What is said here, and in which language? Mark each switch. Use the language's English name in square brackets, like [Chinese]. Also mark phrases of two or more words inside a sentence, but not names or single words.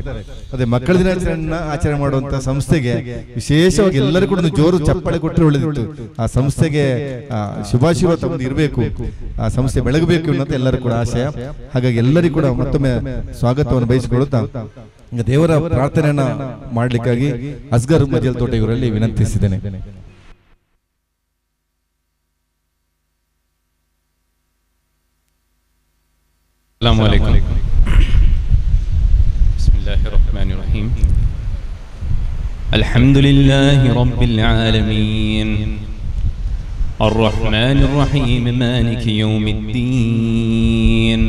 [Kannada] ಅದೇ ಮಕ್ಕಳ ದಿನಾಚರಣೆ ಆಚರಣೆ ಮಾಡುವಂತಹ ಸಂಸ್ಥೆಗೆ ವಿಶೇಷವಾಗಿ ಎಲ್ಲರೂ ಕೂಡ ಜೋರು ಚಪ್ಪಾಳೆ ಕೊಟ್ಟರೆ ಒಳ್ಳೆದಿತ್ತು. ಆ ಸಂಸ್ಥೆಗೆ ಶುಭಾಶೀರ್ವಾದ ತಮ್ಮದು ಇರಬೇಕು, ಆ ಸಂಸ್ಥೆ ಬೆಳಗಬೇಕು ಅನ್ನೋದು ಎಲ್ಲರೂ ಕೂಡ ಆಶಯ. ಹಾಗಾಗಿ ಎಲ್ಲರಿಗೂ ಕೂಡ ಮತ್ತೊಮ್ಮೆ ಸ್ವಾಗತವನ್ನು ಬಯಸಿಕೊಳ್ಳುತ್ತಾ ದೇವರ ಪ್ರಾರ್ಥನೆಯನ್ನ ಮಾಡಲಿಕ್ಕಾಗಿ ಅಸ್ಗರ್ ಮಜಲ್ ತೋಟ ಇವರಲ್ಲಿ ವಿನಂತಿಸಿದ್ದೇನೆ. [Arabic] السلام عليكم بسم الله الرحمن الرحيم الحمد لله رب العالمين الرحمن الرحيم مالك يوم الدين